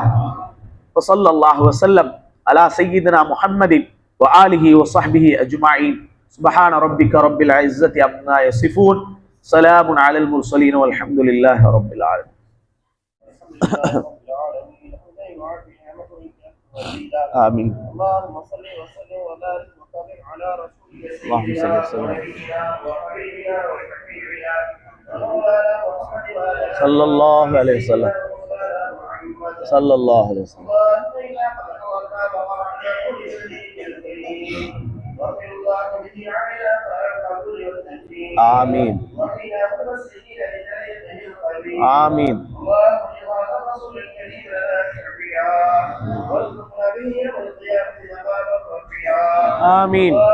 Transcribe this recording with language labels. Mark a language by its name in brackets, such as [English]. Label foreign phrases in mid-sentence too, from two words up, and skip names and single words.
[Arabic] صلى الله عليه وسلم على سيدنا محمد وآله وصحبه أجمعين. سبحان ربك رب العزة عما يصفون. سلام على المرسلين والحمد لله رب العالمين. ஆமீன். اللهم صل وسلم وبارك وبارك على رسولك سيدنا صلى الله عليه وسلم صلى الله عليه وسلم. آمين آمين آمين